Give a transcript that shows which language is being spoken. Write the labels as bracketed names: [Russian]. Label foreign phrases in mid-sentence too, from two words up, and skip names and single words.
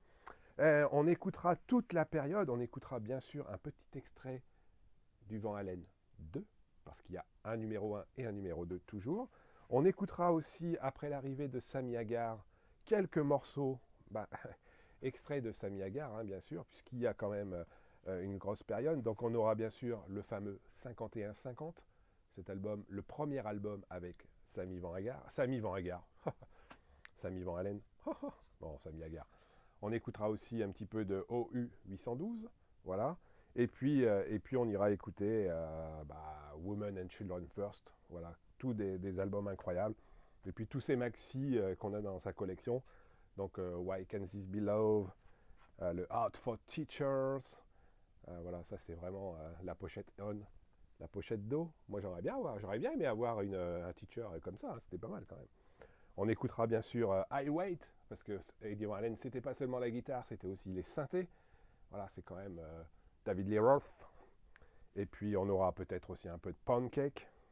[French] On écoutera toute la période, on écoutera bien sûr un petit extrait du Van Halen 2, parce qu'il y a un numéro 1 et un numéro 2 toujours. On écoutera aussi, après l'arrivée de Sammy Hagar, quelques morceaux extraits de Sammy Hagar, hein, bien sûr, puisqu'il y a quand même une grosse période. Donc on aura bien sûr le fameux 51-50, cet album, le premier album avec Sammy Van Hagar. Sammy Van Hagar. Sammy Van Halen. Bon, Sammy Hagar. On écoutera aussi un petit peu de OU 812, voilà. Et puis on ira écouter Women and Children First, voilà, tous des albums incroyables. Et puis tous ces maxi qu'on a dans sa collection, donc Why Can't This Be Love, le Art for Teachers, voilà, ça c'est vraiment la pochette on, la pochette do. Moi j'aurais bien aimé avoir un teacher comme ça, hein, c'était pas mal quand même. On écoutera bien sûr I Wait, parce que Eddie Van Halen, c'était pas seulement la guitare, c'était aussi les synthés. Voilà, c'est quand même David Lee Roth. Et puis on aura peut-être aussi un peu de Pancake.